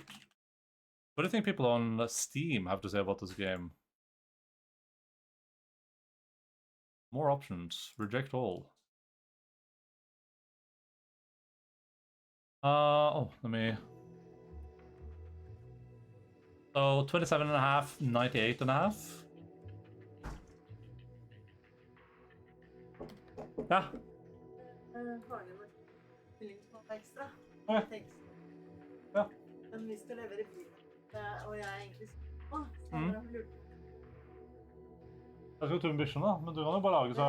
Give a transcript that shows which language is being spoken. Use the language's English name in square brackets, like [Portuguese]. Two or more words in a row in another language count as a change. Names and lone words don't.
[English] What do you think people on Steam have to say about this game? More options. Reject all. Oh, let me. So 27.5, 98.5. [Norwegian] Ja. Okay. Ja. Men vi skal levere bil, og jeg er egentlig så Jeg skal ta med bikkjene, men du kan jo bare lage så...